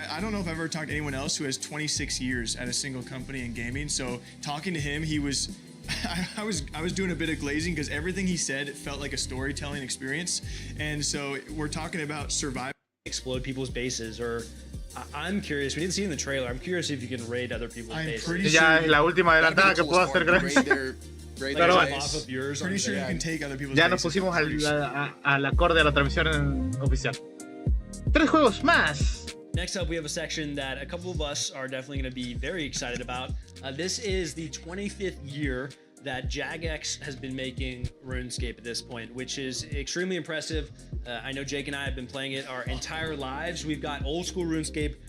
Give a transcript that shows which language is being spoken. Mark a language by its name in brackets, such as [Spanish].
[English] I don't know if I've ever talked to anyone else who has 26 years at a single company in gaming. So talking to him, he was... I was doing a bit of glazing because everything he said felt like a storytelling experience, and so we're talking about survival. Explode people's bases, or I'm curious. We didn't see in the trailer. I'm curious if you can raid other people's bases. Pretty sure [Spanish] ya es la última adelantada que puedo hacer, creo. Pero bueno, [English] pretty sure you can take other people's [Spanish] ya nos pusimos al acorde a la transmisión oficial. 3 juegos más. [English] Next up, we have a section that a couple of us are definitely going to be very excited about. This is the 25th year that Jagex has been making RuneScape at this point, which is extremely impressive. I know Jake and I have been playing it our entire lives. We've got old school RuneScape,